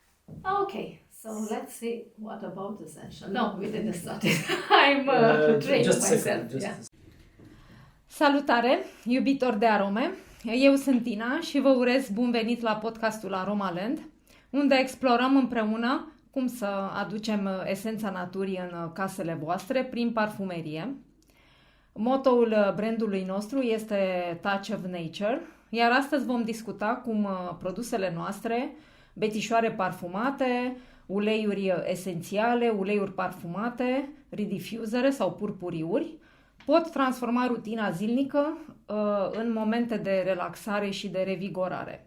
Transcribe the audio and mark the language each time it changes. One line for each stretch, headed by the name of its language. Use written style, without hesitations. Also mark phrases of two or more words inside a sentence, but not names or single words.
English: Okay, so let's see what about essential. No, we didn't start it. I'm training Just a myself. second. Yeah.
Romanian: Salutare, iubitori de arome! Eu sunt Tina și vă urez bun venit la podcastul Aroma Land, unde explorăm împreună cum să aducem esența naturii în casele voastre prin parfumerie. Motoul brandului nostru este Touch of Nature, iar astăzi vom discuta cum produsele noastre, betișoare parfumate, uleiuri esențiale, uleiuri parfumate, redifuzere sau purpuriuri, pot transforma rutina zilnică în momente de relaxare și de revigorare.